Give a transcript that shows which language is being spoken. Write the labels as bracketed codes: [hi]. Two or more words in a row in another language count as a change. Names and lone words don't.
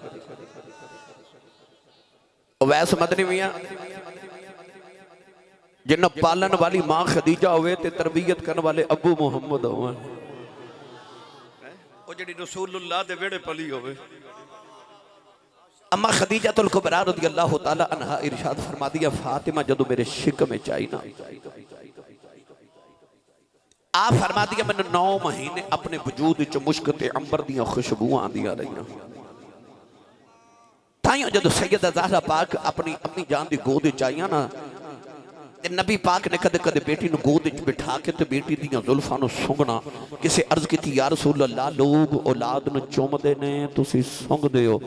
[pa] ਵੈਸ ਮਦਨੀ ਮੀਆਂ ਜਿੰਨਾ ਪਾਲਣ ਵਾਲੀ ਮਾਂ ਖ਼ਦੀਜਾ ਹੋਵੇ ਤੇ ਤਰਬੀਅਤ ਕਰਨੇ ਵਾਲੇ ਅਬੂ ਮੁਹੰਮਦ ਹੋਵੇ, ਓ ਜਿਹੜੀ ਰਸੂਲੁੱਲਾਹ ਦੇ ਵਿਹੜੇ ਪਲੀ ਹੋਵੇ। ਅੰਮਾ ਖ਼ਦੀਜਤੁਲ ਕੁਬਰਾ [ar] رضي الله تعالى عنها [pa] ਇਰਸ਼ਾਦ ਫ਼ਰਮਾ ਦਿਆ, ਫ਼ਾਤਿਮਾ ਜਦੋਂ ਮੇਰੇ ਸ਼ਿਕ ਮੇਂ ਚਾਈ ਨਾ ਆਪ ਫ਼ਰਮਾ ਦਿਆ, ਮੈਂਨੇ 9 ਮਹੀਨੇ ਅਪਣੇ ਵਜੂਦ ਚ ਮੁਸ਼ਕ ਤੇ ਅੰਬਰ ਦੀਆਂ ਖ਼ੁਸ਼ਬੂਆਂ ਆਂਦੀਆਂ ਰਹੀਆਂ। ਤਾਇਓਂ ਜਦੋਂ ਸੱਯਦਾ ਜ਼ਹਰਾ ਪਾਕ ਅਪਣੀ ਅੰਮੀ ਜਾਨ ਦੀ ਗੋਦ ਚ ਆਈਆਂ ਨਾ, ਤੇ ਨਬੀ ਪਾਕ ਨੇ ਕਦੇ ਕਦੇ ਬੇਟੀ ਨੂੰ ਗੋਦ ਚ ਬਿਠਾ ਕੇ ਤੇ ਬੇਟੀ ਦੀਆਂ ਜ਼ੁਲਫ਼ਾਂ ਨੂੰ ਸੁੰਘਣਾ। ਕਿਸੇ ਅਰਜ਼ ਕੀ [ar] يا رسول الله, [pa] ਲੋਗ ਔਲਾਦ ਨੂੰ ਚੁੰਮਦੇ ਨੇ, ਤੁਸੀਂ ਸੁੰਘਦੇ ਹੋ।